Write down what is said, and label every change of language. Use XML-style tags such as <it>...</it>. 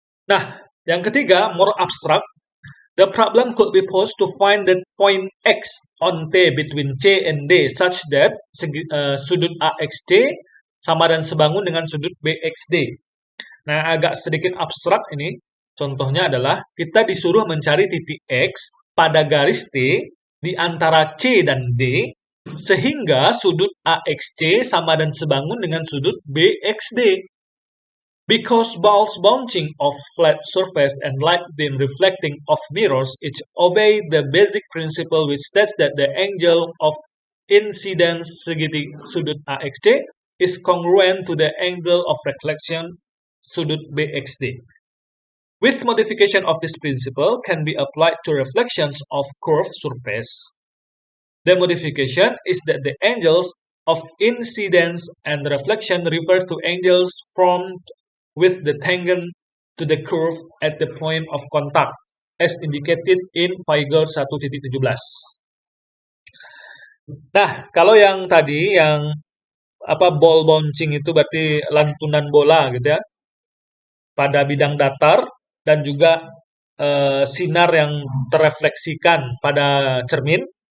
<id>Nah, yang ketiga,</id> <en>more abstract. The problem could be posed to find the point X on T between C and D such that</en> <id>sudut AXC sama dan sebangun dengan sudut BXD. Nah, agak sedikit abstrak ini. Contohnya adalah kita disuruh mencari titik X pada garis T di antara C dan D sehingga sudut AXC sama dan sebangun dengan sudut BXD.</id> <en>Because balls bouncing off flat surface and light beam reflecting off mirrors each obey the basic principle which states that the angle of incidence sudut AXD is congruent to the angle of reflection sudut BXD. With modification of this principle can be applied to reflections of curved surface. The modification is that the angles of incidence and reflection refer to angles formed with the tangent to the curve at the point of contact, as indicated in figure 1.17.</en> <id>Nah, kalau yang tadi, yang ball bouncing itu berarti lantunan bola gitu ya, pada bidang datar dan juga sinar yang terrefleksikan pada cermin.</id>